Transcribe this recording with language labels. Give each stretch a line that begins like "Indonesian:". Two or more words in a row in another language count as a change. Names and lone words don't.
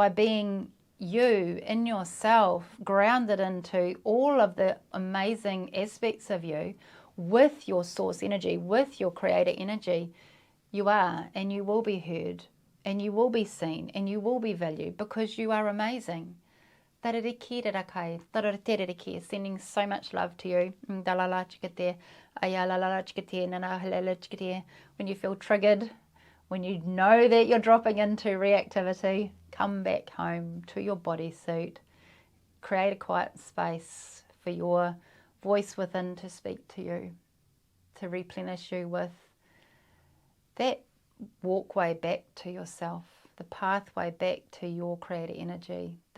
English: And by being you in yourself, grounded into all of the amazing aspects of you with your source energy, with your creator energy, you are and you will be heard and you will be seen and you will be valued because you are amazing. Tarariki rarakai, tarariteriki, sending so much love to you. Dalala chikate, ayalala chikate, nanahalala chikate. When you feel triggered, when you know that you're dropping into reactivity, come back home to your bodysuit. Create a quiet space for your voice within to speak to you, to replenish you with that walkway back to yourself, the pathway back to your creator energy.